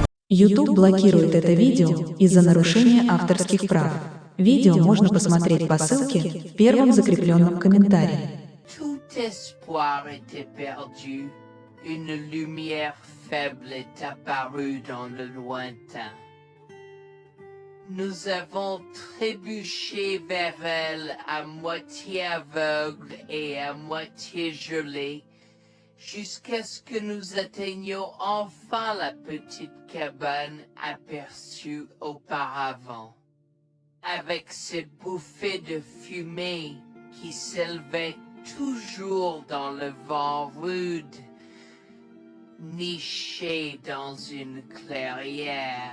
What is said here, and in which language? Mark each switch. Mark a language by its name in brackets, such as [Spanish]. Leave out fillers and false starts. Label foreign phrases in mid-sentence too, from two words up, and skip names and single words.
[Russian] YouTube блокирует это видео из-за нарушения авторских прав. Видео можно посмотреть по ссылке в первом закрепленном комментарии. [French] Tout espoir était perdu. Une lumière faible est apparue dans le lointain. Nous avons trébuché vers elle à moitié aveugle et à moitié gelé, jusqu'à ce que nous atteignions enfin la petite cabane aperçue auparavant, avec ses bouffées de fumée qui s'élevaient toujours dans le vent rude, nichées dans une clairière.